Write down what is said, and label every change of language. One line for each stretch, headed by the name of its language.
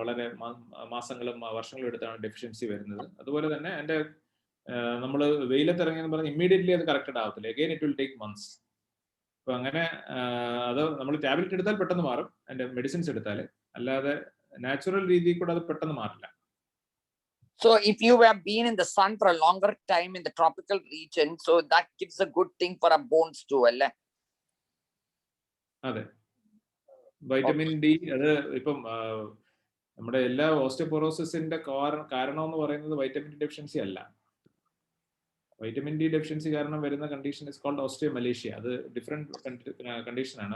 Malayalam: വളരെ മാസങ്ങളും വർഷങ്ങളും എടുത്താണ് ഡെഫിഷ്യൻസി വരുന്നത്. അതുപോലെ തന്നെ എൻ്റെ നമ്മൾ വെയിലത്ത് ഇറങ്ങിയെന്ന് പറഞ്ഞാൽ ഇമ്മീഡിയറ്റ്ലി അത് കറക്റ്റഡ് ആവത്തില്ല.
English: Again it will take months.
Malayalam: അപ്പൊ അങ്ങനെ അത് നമ്മൾ ടാബ്ലറ്റ് എടുത്താൽ പെട്ടെന്ന് മാറും, അതിന്റെ മെഡിസിൻസ് എടുത്താൽ. അല്ലാതെ നാച്ചുറൽ രീതിയിൽ കൂടെ അത് പെട്ടെന്ന് മാറില്ല.
English: So if you have been in the sun for a longer time in the tropical region, so that gives a good thing for our bones too, alle?
Malayalam: അതെ, വൈറ്റമിൻ ഡി അത് ഇപ്പം നമ്മുടെ എല്ലാ ഓസ്റ്റിയോപൊറോസിന്റെ കാരണം എന്ന് പറയുന്നത് വൈറ്റമിൻ ഡി ഡെഫിഷ്യൻസി അല്ല. Vitamin D deficiency കാരണം വരുന്ന കണ്ടീഷൻ ഇസ് കോൾഡ് ഓസ്റ്റിയോമലേഷ്യ. അത് ഡിഫറെന്റ് കണ്ടീഷനാണ്.